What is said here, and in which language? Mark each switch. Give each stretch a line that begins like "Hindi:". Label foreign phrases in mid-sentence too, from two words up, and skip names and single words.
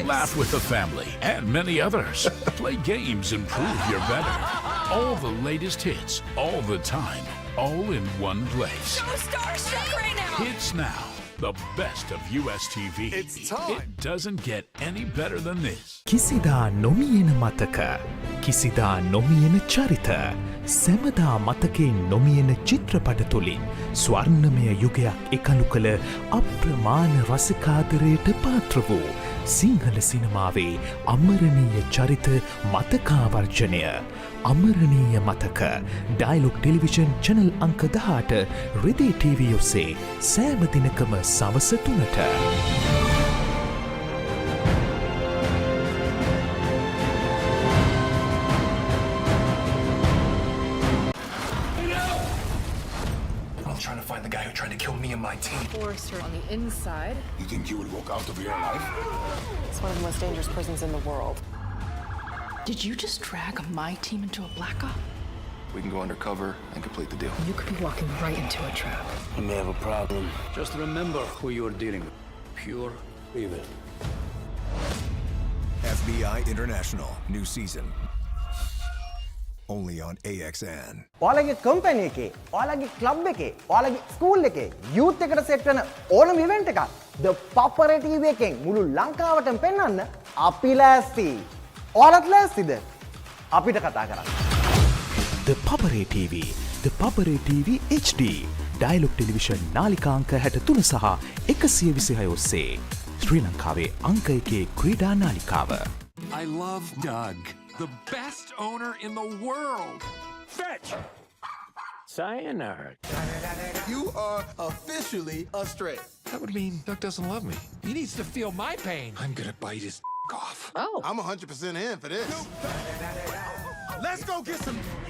English: Laugh with the family and many others. Play games and prove you're better. All the latest hits, all the time, all in one place. So starstruck right now. Hits Now, the best of US TV. It's time. It doesn't get any better than this.
Sinhala: කිසිදා නොමියෙන මතක, කිසිදා නොමියෙන චරිත, සැමදා මතකෙන් නොමියෙන චිත්‍රපට තුළින් ස්වර්ණමය යුගයක් එකලු කළ අප්‍රමාණ රසිකාදරයට පාත්‍ර වූ සිංහල සිනමාවේ අමරණීය චරිත මතකාවර්ජනය. අමරණීය මතක ඩයලොග් ටෙලිවිෂන් චැනල් අංක 18 රෙදි ටීවී ඔස්සේ සෑම දිනකම සවස 3ට.
English: I'm trying to find the guy who tried to kill me and my team. Forrester on the inside. You think you would walk out of your life? It's one of the most dangerous prisons in the world. Did you just drag my team into a black op? We can go undercover and complete the deal. You could be walking right into a trap. You may have a problem. Just remember who you're dealing with. Pure evil. FBI International, new season. only on AXN.
Sinhala: ඔයාලගේ කම්පැනි එකේ, ඔයාලගේ ක්ලබ් එකේ, ඔයාලගේ ස්කූල් එකේ යූත් එකට සෙට් වෙන ඕනම ඉවෙන්ට් එකක් The Papare TV එකෙන් මුළු ලංකාවටම පෙන්වන්න අපි ලෑස්ති. ඔයාලත් ලෑස්තිද? අපිට කතා කරන්න. The Papare TV, The Papare TV HD, Dialog Television නාලිකාංක 63 සහ 126 ඔස්සේ ශ්‍රී ලංකාවේ අංක 1 ක්‍රීඩා නාලිකාව.
English: I love Doug, the best owner in the world. Fetch! Sayonara. You are officially a stray. That would mean Doug doesn't love me. He needs to feel my pain. I'm gonna bite his off. Oh. I'm 100% in for this. Let's go get some.